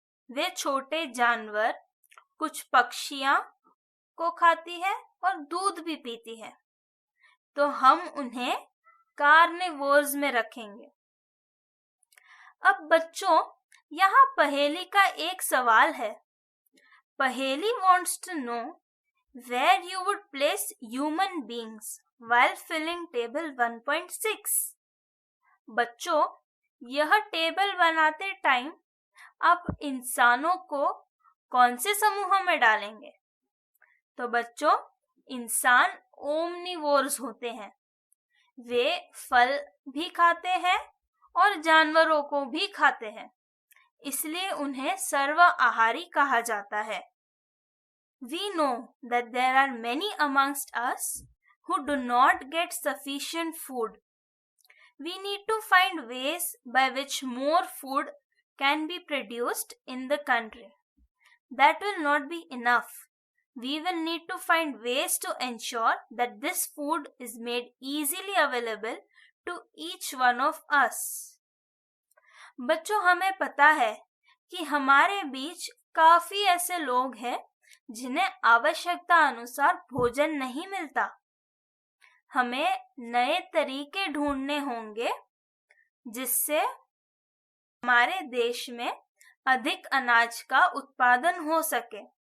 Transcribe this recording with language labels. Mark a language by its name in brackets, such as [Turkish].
[Hindi] वे छोटे जानवर, कुछ पक्षियां को खाती है और दूध भी पीती है। तो हम उन्हें कार्निवोर्स में रखेंगे। अब बच्चों, यहाँ पहेली का एक सवाल है। [English] Paheli wants to know where you would place human beings while filling table 1.6. [Hindi] बच्चों, यह टेबल बनाते टाइम आप इंसानों को कौन से समूह में डालेंगे? तो बच्चों, इंसान ओमनिवोर्स होते हैं। वे फल भी खाते हैं और जानवरों को भी खाते हैं, इसलिए उन्हें सर्व आहारी कहा जाता है। [English] We know that there are many amongst us who do not get sufficient food. We need to find ways by which more food can be produced in the country. That will not be enough. We will need to find ways to ensure that this food is made easily available to each one of us. [Hindi] बच्चों, हमें पता है कि हमारे बीच काफी ऐसे लोग हैं जिन्हें आवश्यकता अनुसार भोजन नहीं मिलता। हमें नए तरीके ढूंढने होंगे जिससे हमारे देश में अधिक अनाज का उत्पादन हो सके।